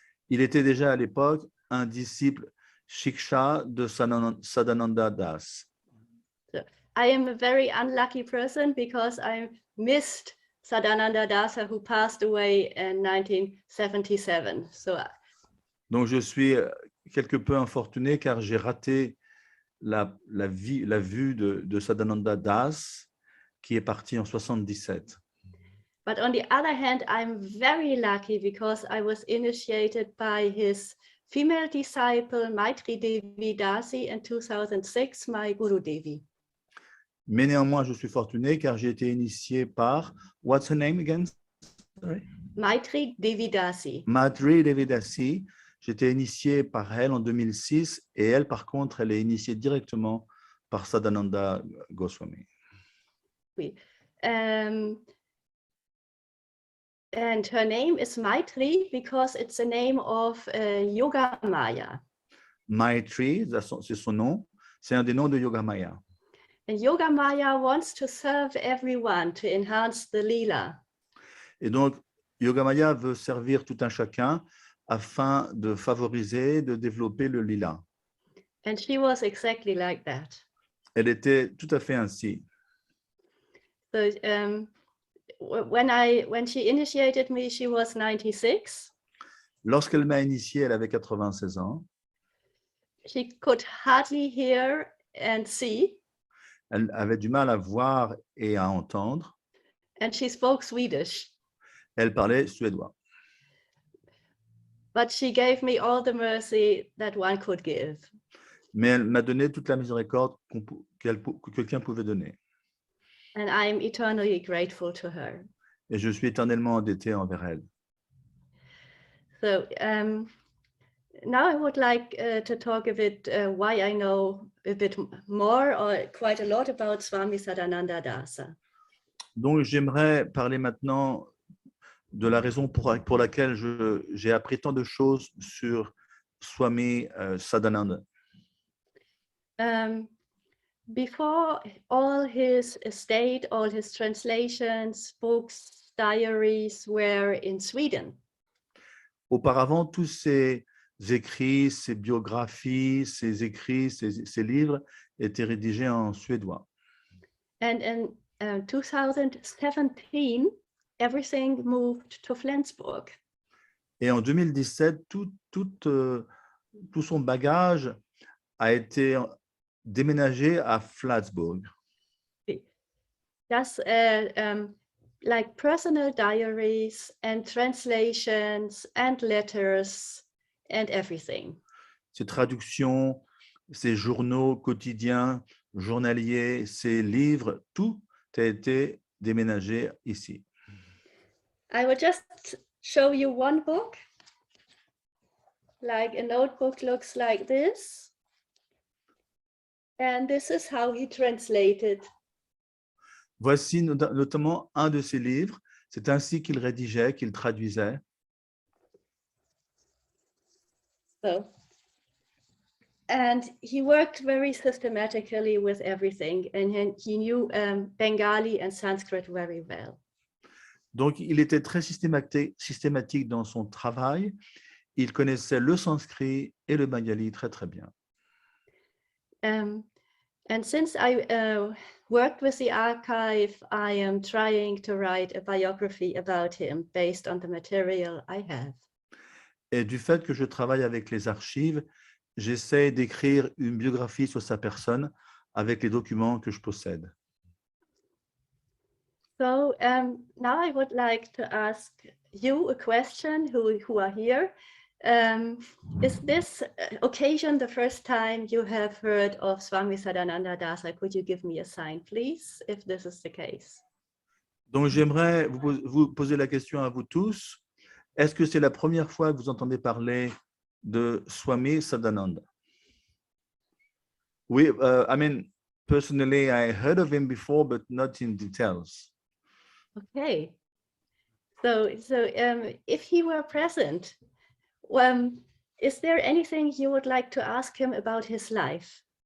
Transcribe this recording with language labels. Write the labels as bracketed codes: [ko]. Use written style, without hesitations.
[fr] Il était déjà à l'époque un disciple Shiksha de Sadananda Das. [en] So, I am a very unlucky person because I missed Sadananda Dasa, who passed away in 1977. [fr] Donc, je suis quelque peu infortuné car j'ai raté la vue de Sadananda Das, qui est parti en 77. [en] But on the other hand, I'm very lucky because I was initiated by his female disciple, Maitri Devi Dasi, in 2006, my Guru Devi. [fr] Mais néanmoins, je suis fortuné car j'ai été initié par, [en] what's her name again? Sorry? Maitri Devi Dasi. Maitri Devi Dasi. [fr] J'étais initié par elle en 2006 et elle, par contre, elle est initiée directement par Sadananda Goswami. Oui. [en] And her name is Maitri because it's the name of Yoga Maya. [fr] Maitri, c'est son nom, c'est un des noms de Yoga Maya. [en] And Yoga Maya wants to serve everyone to enhance the lila. [fr] Et donc, Yoga Maya veut servir tout un chacun afin de favoriser, de développer le lila. [en] And she was exactly like that. [fr] Elle était tout à fait ainsi. [en] So, when she initiated me, she was 96. [fr] Lorsqu'elle m'a initié, elle avait 96 ans. [en] She could hardly hear and see. [fr] Elle avait du mal à voir et à entendre. [en] And she spoke Swedish. [fr] Elle parlait suédois. [en] But she gave me all the mercy that one could give. [fr] Mais elle m'a donné toute la miséricorde que quelqu'un pouvait donner. [en] And I'm eternally grateful to her. [fr] Et je suis éternellement endetté envers elle. [en] So now I would like to talk a bit why I know a bit more or quite a lot about Swami Sadananda Dasa. [fr] Donc, j'aimerais parler maintenant de la raison pour laquelle j'ai appris tant de choses sur Swami Sadananda. [en] Before all his estate, all his translations, books, diaries were in Sweden. [fr] Auparavant, tous ses écrits, ses biographies, ses écrits, ses livres étaient rédigés en suédois. [en] And in 2017, everything moved to Flensburg. [fr] Et en 2017, tout son bagage a été déménagé à Flensburg. [en] That's like personal diaries and translations and letters and everything. [fr] Ses traductions, ses journaux quotidiens, journaliers, ses livres, tout a été déménagé ici. [en] I will just show you one book. Like a notebook looks like this. And this is how he translated. [fr] Voici notamment un de ses livres. C'est ainsi qu'il rédigeait, qu'il traduisait. [en] So, and he worked very systematically with everything, and he knew Bengali and Sanskrit very well. [fr] Donc, il était très systématique dans son travail. Il connaissait le sanskrit et le bengali très, très bien. [en] And since I worked with the archive, I am trying to write a biography about him based on the material I have. [fr] Et du fait que je travaille avec les archives, j'essaie d'écrire une biographie sur sa personne avec les documents que je possède. [en] So now I would like to ask you a question who are here. Is this occasion the first time you have heard of Swami Sadananda Dasa? Could you give me a sign, please, if this is the case? [fr] Donc, j'aimerais vous poser la question à vous tous. Est-ce que c'est la première fois que vous entendez parler de Swami Sadananda? [en] Oui, I mean, personally, I heard of him before, but not in details. Okay. So if he were present, is there anything you would like to ask him about his life?